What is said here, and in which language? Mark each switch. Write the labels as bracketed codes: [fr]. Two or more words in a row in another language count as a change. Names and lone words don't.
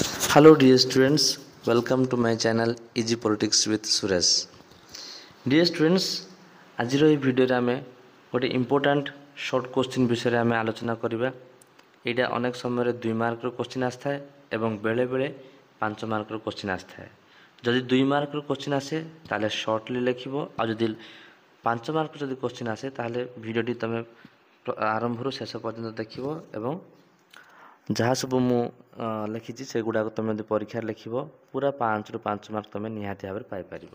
[en] Hello dear students, welcome to my channel Easy Politics with Suresh. Dear students, [or] ଆଜିର ଏହି ଭିଡ଼ିଓରେ ଆମେ ଗୋଟେ [en] important short question [or] ବିଷୟରେ ଆମେ ଆଲୋଚନା କରିବା। ଏଇଟା ଅନେକ ସମୟରେ 2 ମାର୍କର କୋଶ୍ଚିନ୍ ଆସିଥାଏ ଏବଂ ବେଳେବେଳେ 5 ମାର୍କର କୋଶ୍ଚିନ୍ ଆସିଥାଏ। ଯଦି 2 ମାର୍କର କୋଶ୍ଚିନ୍ ଆସେ ତାହେଲେ ସର୍ଟଲି ଲେଖିବ, ଆଉ ଯଦି 5 ମାର୍କର ଯଦି କୋଶ୍ଚିନ୍ ଆସେ ତାହେଲେ ଭିଡ଼ିଓଟି ତୁମେ ଆରମ୍ଭରୁ ଶେଷ ପର୍ଯ୍ୟନ୍ତ ଦେଖିବ ଏବଂ ଯାହା ସବୁ ମୁଁ ଲେଖିଛି ସେଗୁଡ଼ାକ ତୁମେ ଯଦି ପରୀକ୍ଷାରେ ଲେଖିବ ପୁରା 5ରୁ 5 ମାର୍କ ତୁମେ ନିହାତି ଭାବରେ ପାଇପାରିବ।